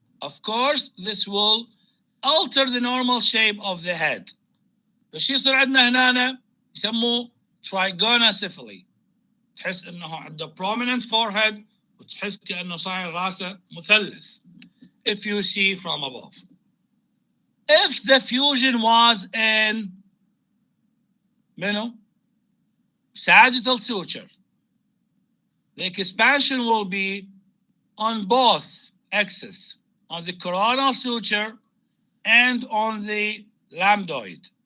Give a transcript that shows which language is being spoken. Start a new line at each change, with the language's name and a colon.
English: Of course, this will alter the normal shape of the head.
Arabic: فش يصير عندنا هنا يسموه trigonocephaly. تحس انه عنده
English: prominent forehead
Arabic: وتحس كأنه صاير راسه مثلث.
English: If you see from above. If the fusion was in sagittal suture, the expansion will be on both axes, on the coronal suture and on the lambdoid.